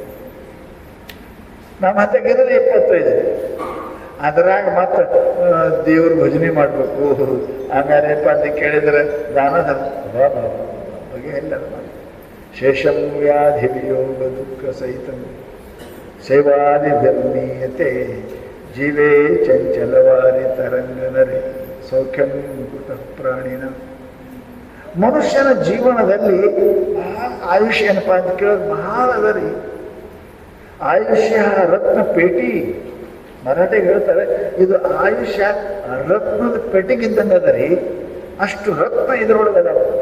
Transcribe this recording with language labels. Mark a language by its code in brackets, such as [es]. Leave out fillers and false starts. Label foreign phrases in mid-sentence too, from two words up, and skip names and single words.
[kn] ನಮ್ಮ ಹತ್ತಾಗಿರೋದು 25. ಅದ್ರಾಗ ಮತ್ತೆ ದೇವ್ರ ಭಜನೆ ಮಾಡಬೇಕು, ಆಮೇಲೆ ಅಂತ ಕೇಳಿದ್ರೆ ದಾನ ಬಗ್ಗೆ ಎಲ್ಲ [sa] ಶೇಷಂ ವ್ಯಾಧಿ ವಿಯೋಗ ದುಃಖ ಸಹಿತ ಸೇವಾದಿ ಧರ್ಮೀಯತೆ ಜೀವೇ ಚಂಚಲವಾರಿ ತರಂಗನರೆ ಸೌಖ್ಯಂ ಕೃತ ಪ್ರಾಣಿನ. [kn] ಮನುಷ್ಯನ ಜೀವನದಲ್ಲಿ ಆಯುಷ್ಯ ಏನಪ್ಪಾ ಅಂತ ಕೇಳೋದು ಬಹಳ ಅದ ರೀ. [mr] ಆಯುಷ್ಯ ರತ್ನ ಪೇಟಿ. [kn] ಮರಾಠಿಗೆ ಹೇಳ್ತಾರೆ, ಇದು ಆಯುಷ್ಯ ರತ್ನದ ಪೆಟ್ಟಿಗಿದ್ದಂಗೆ ಅದ ರೀ. ಅಷ್ಟು ರತ್ನ ಇದ್ರೊಳಗೆ ಅದಾವ.